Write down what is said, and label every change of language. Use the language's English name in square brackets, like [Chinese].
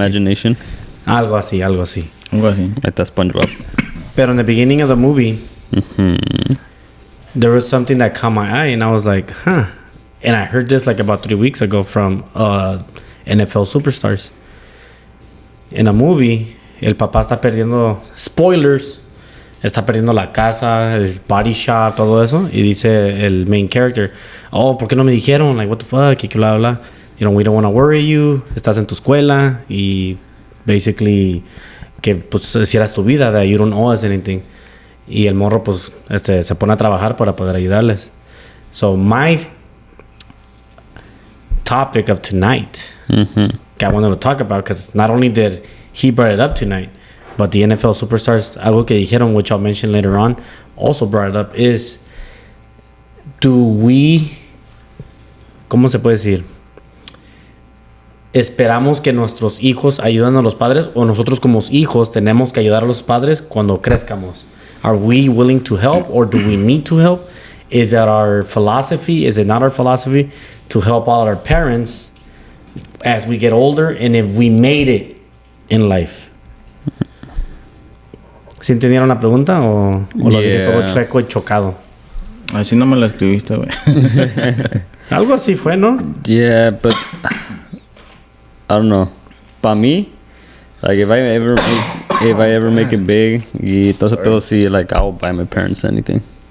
[English] imagination. [Spanish] Algo así. Algo así. [English] Like that SpongeBob. But in the beginning of the movie, Mm-hmm. there was something that caught my eye, and I was like, huh. And I heard this like about 3 weeks ago from NFL superstars. In a movie, [Spanish] el papá está perdiendo, spoilers, está perdiendo la casa, el body shop, todo eso. Y dice el [English] main character, [Spanish] oh, ¿por qué no me dijeron? [English] Like, what the fuck? [Spanish] Y que [English] bla, bla, bla. You know, we don't want to worry you. [Spanish] Estás en tu escuela. Y basically, que pues hicieras tu vida, [English] that you don't owe us anything. [Spanish] Y el morro, pues, se pone a trabajar para poder ayudarles. [English] So, my topic of tonight, Mm-hmm. I wanted to talk about, because not only did he brought it up tonight, but the NFL superstars, [Spanish] algo que dijeron, [English] which I'll mention later on, also brought it up, is, do we, [Spanish] ¿cómo se puede decir? ¿Esperamos que nuestros hijos ayuden a los padres, o nosotros como hijos tenemos que ayudar a los padres cuando crezcamos? [English] Are we willing to help, or do we need to help? Is that our philosophy? Is it not our philosophy to help out our parents as we get older, and if we made it in life? [Spanish] ¿Sí entendieron la pregunta o lo dije todo chueco y chocado? Así no me la escribiste, güey. Algo así fue, ¿no? [English] Yeah, but I don't know. [Spanish] Para mí, [English] like if I ever make it big, [Spanish] y todo ese pedo, sí, [English] like I'll buy my parents anything.